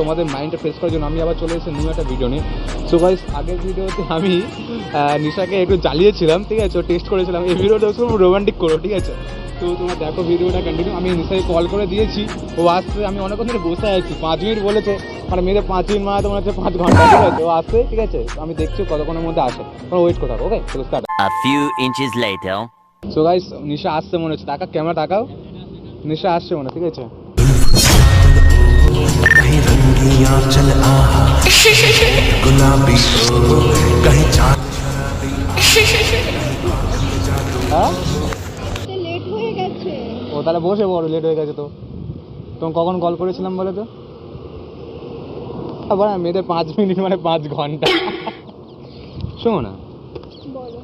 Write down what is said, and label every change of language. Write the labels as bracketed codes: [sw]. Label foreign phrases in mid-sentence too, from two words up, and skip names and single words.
[bn] তোমাদের মাইন্ডটা ফ্রেশ করার জন্য আমি আবার চলে এসেছি নিউ একটা ভিডিও নিয়ে। [en] so guys [bn] আগের ভিডিওতে আমি নিশাকে একটু জ্বালিয়েছিলাম, ঠিক আছে, টেস্ট করেছিলাম। এই ভিডিওটা খুব রোমান্টিক করো, ঠিক আছে। তো তোমরা দেখো ভিডিওটা কন্টিনিউ। আমি নিশাকে কল করে দিয়েছি, ও আসছে। আমি অনেকক্ষণ ধরে বসে আছি, 5 মিনিট বলেছে, মানে মেয়েদের 5 মিনিট মানে তোমার হচ্ছে 5 ঘন্টা, ঠিক আছে। ও আসছে, ঠিক আছে। আমি দেখছি কতক্ষণের মধ্যে আসে, তোমরা ওয়েট করো, ওকে? তো স্টার্ট। [en] A few inches later. so guys [bn] নিশা আসছে মনে হচ্ছে। টাকা ক্যামেরা তাকাও, নিশা আসছে মনে, ঠিক আছে। [bho] कहीं रंगिया चल आहा गुलाबी हो कहीं चांद [bn] হ্যাঁ লেট হয়ে গেছে। ও তাহলে বসে বড় লেট হয়ে গেছে। তো তোমাকে কখন কল করেছিলাম বলে তো? আবার মেয়েদের 5 মিনিট মানে 5 ঘন্টা। শোনো না, বলো।